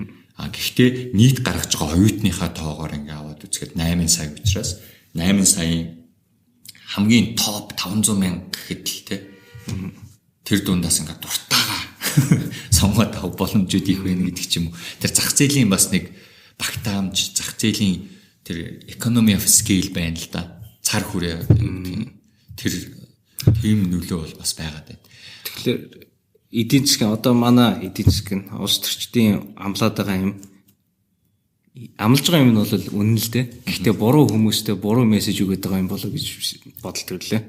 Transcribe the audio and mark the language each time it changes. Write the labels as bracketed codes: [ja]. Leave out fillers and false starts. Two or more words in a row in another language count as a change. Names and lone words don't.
[mn] Гэхдээ нийт гаргаж байгаа оюутныхаа тоогоор ингээ аваад үзэхэд 8 сая учраас 8 саяын хамгийн топ 500 мянга гэхэд л те тэр дундаас ингээ дуртайгаа сонгоод авах боломжууд их байна гэдэг ч юм уу. Тэр зах зээлийн бас нэг багтаамж, зах зээлийн тэр [en] economy of scale [mn] байна л да. Цар хүрээ тэр тийм нөлөө бол бас байгаад байна. Тэгэхээр эдийн засгийн одоо манай эдийн засаг нь улс төрчдийн амлаад байгаа юм амлаж байгаа юм нь бол үнэн л дээ. Гэхдээ буруу хүмүүстэй буруу мессеж өгöd байгаа юм болов гэж бодол төрлөө.